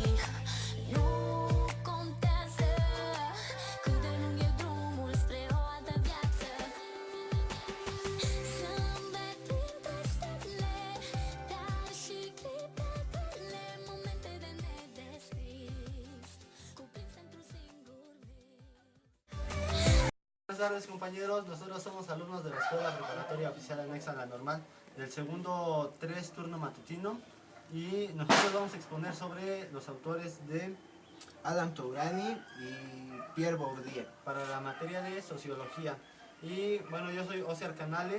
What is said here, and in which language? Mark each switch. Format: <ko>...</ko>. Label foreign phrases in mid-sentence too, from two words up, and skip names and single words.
<ro>Nu contează cât de lung e drumul spre o altă viață. Zâmbet printre stele, dar și clipetele, momente de nedescris, cuprinse într-un singur vis.</ro> <es>Buenas tardes, compañeros, nosotros somos alumnos de la Escuela Preparatoria Oficial Anexa a la Normal del segundo 3 turno matutino y nosotros vamos a exponer sobre los autores de Adam Tourani y Pierre Bourdieu. para la materia de Sociología. Y bueno, yo soy Osiar Canales</es>